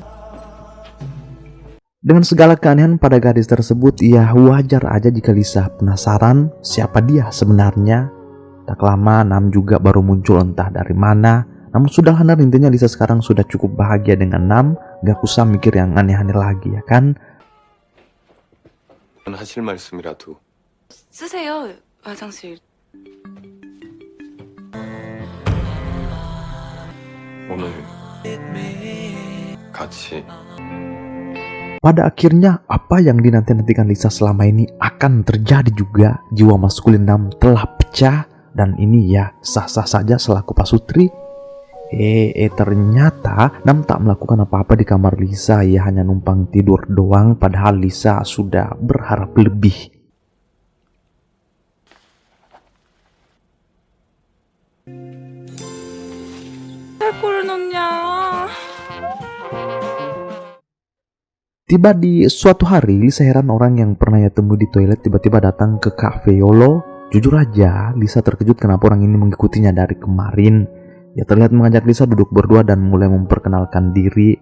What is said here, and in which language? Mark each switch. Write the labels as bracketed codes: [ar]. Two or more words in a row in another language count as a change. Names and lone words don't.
[id] Dengan segala keanehan pada gadis tersebut, ya wajar aja jika Lisa penasaran siapa dia sebenarnya. Tak lama, Nam juga baru muncul entah dari mana. Namun sudahlah, intinya Lisa sekarang sudah cukup bahagia dengan Nam. Gak usah mikir yang aneh-aneh lagi, ya kan? [ko] 하실 말씀이라도 쓰세요 화장실. 오늘 같이 [id] Pada akhirnya, apa yang dinanti-nantikan Lisa selama ini akan terjadi juga. Jiwa maskulin Nam telah pecah, dan ini ya sah-sah saja selaku Pasutri. Ternyata Nam tak melakukan apa-apa di kamar Lisa. Ia hanya numpang tidur doang, padahal Lisa sudah berharap lebih. [ko] 꼴 넣냐? [id] Tiba di suatu hari, Lisa heran orang yang pernah ia temui di toilet tiba-tiba datang ke cafe Yolo. Jujur aja, Lisa terkejut kenapa orang ini mengikutinya dari kemarin. Ia terlihat mengajak Lisa duduk berdua dan mulai memperkenalkan diri.